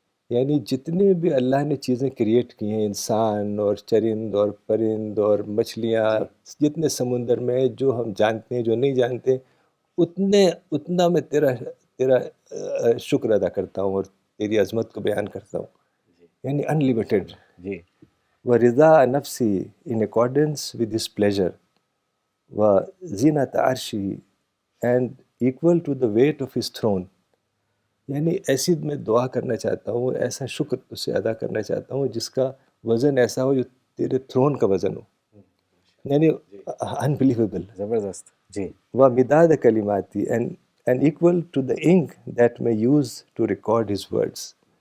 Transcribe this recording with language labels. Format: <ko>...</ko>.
<ur>یعنی جتنے بھی اللہ نے چیزیں کریٹ کی ہیں، انسان اور چرند اور پرند اور مچھلیاں، جتنے سمندر میں جو ہم جانتے ہیں جو نہیں جانتے، اتنا میں تیرا شکر ادا کرتا ہوں اور تیری عظمت کو بیان کرتا ہوں. یعنی unlimited.</ur> <ar>وَرِضَاءَ نَفْسِهِ</ar> <en>in accordance with his pleasure,</en> <ar>وَزِينَةَ عَرْشِهِ</ar> <en>and equal to the weight of his throne.</en> <ur>یعنی ایسی میں دعا کرنا چاہتا ہوں، ایسا شکر تجھ سے ادا کرنا چاہتا ہوں جس کا وزن ایسا ہو جو تیرے تھرون کا وزن ہو. یعنی unbelievable. زبردست. جی.</ur> <ar>وَمِدَادَ کلماتی</ar> <en>and equal to the ink that may use to record his words.</en>